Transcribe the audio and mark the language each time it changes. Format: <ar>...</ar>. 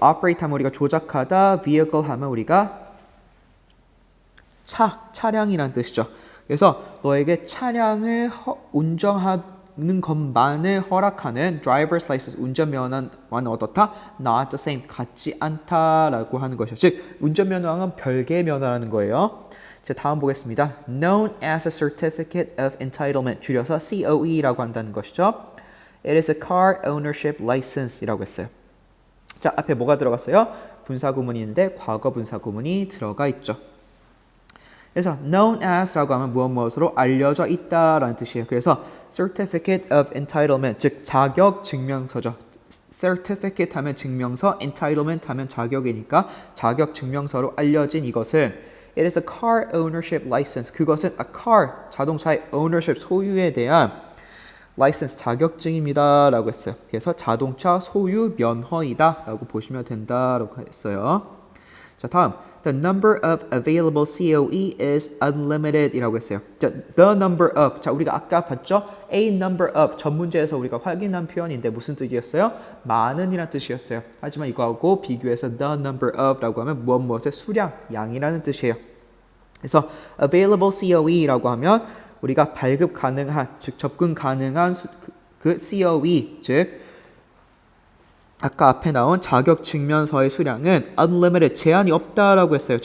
<ko>operate 하면 우리가 조작하다. vehicle 하면 우리가 차량이란 뜻이죠. 그래서 너에게 차량을 운전하는 것만을 허락하는 driver's license, 운전면허와는 어떻다?</ko> <en>Not the same,</en> <ko>같지 않다라고 하는 것이죠. 즉, 운전면허와는 별개의 면허라는 거예요. 자, 다음 보겠습니다.</ko> <en>Known as a Certificate of Entitlement,</en> <ko>줄여서 COE라고 한다는 것이죠.</ko> <en>It is a car ownership license</en> <ko>이라고 했어요. 자, 앞에 뭐가 들어갔어요? 분사구문이 있는데 과거 분사구문이 들어가 있죠. 그래서 known as라고 하면 무엇으로 알려져 있다라는 뜻이에요. 그래서 certificate of entitlement, 즉 자격 증명서죠. certificate 하면 증명서, entitlement 하면 자격이니까 자격 증명서로 알려진 이것을</ko> <en>It is a car ownership license.</en> <ko>그것은 a car, 자동차의 ownership, 소유에 대한 license, 자격증입니다. 라고 했어요. 그래서 자동차 소유 면허이다. 라고 보시면 된다라고 했어요. 자, 다음.</ko> <en>The number of available COE is unlimited</en> <ko>이라고 했어요. 자, the number of. 자, 우리가 아까 봤죠? A number of. 전 문제에서 우리가 확인한 표현인데 무슨 뜻이었어요? 많은 이란 뜻이었어요. 하지만 이거하고 비교해서 the number of 라고 하면 무엇의 수량, 양이라는 뜻이에요. 그래서 available COE라고 하면 우리가 발급 가능한, 즉 접근 가능한 그 COE, 즉 아까 앞에 나온 자격증명서의 수량은 unlimited, 제한이 없다라고 했어요.</ko>